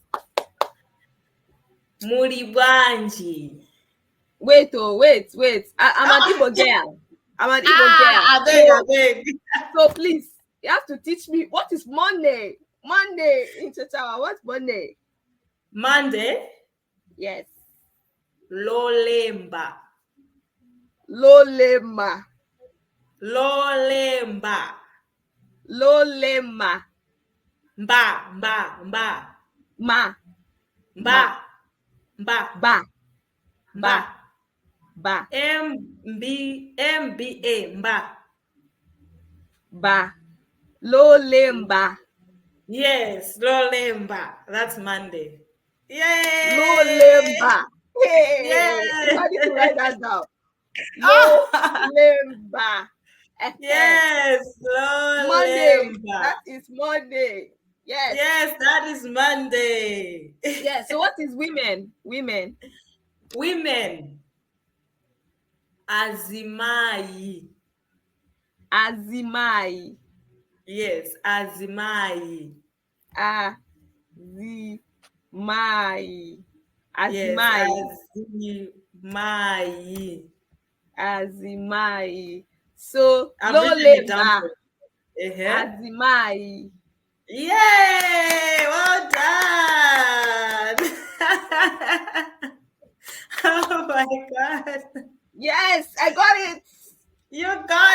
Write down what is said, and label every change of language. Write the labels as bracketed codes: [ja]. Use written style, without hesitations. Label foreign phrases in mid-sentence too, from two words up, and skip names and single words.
[en] Muribwanji. Wait. I'm an Igbo girl. I'm an Igbo girl. I beg, I So beg. so please, you have to teach me what is Monday. Monday in chichawa. What's Monday? Monday, Yes. lolemba. Lolema. Lolemba. Lolema. Mba, mba, mba. Ma. Mba, Ma. mba, Ba. mba. Ba. Ba. MBA, mba. Ba. Lolemba. Yes, lolemba. That's Monday. Yay! Lolemba. Hey, Yay! I need to write that down. Oh, Lolemba. yes, Monday. lolemba. That is Monday. Yes. Yes, that is Monday. Yes. So what is women? Women. Women, azimai. Azimai. Yes, azimai. Azimai. Yes, Azimai. azimai. Azimai. So I've written it down Lolemba. for you. Uh-huh. Azimai. Yay! Well done. Oh my God. Yes, I got it. You got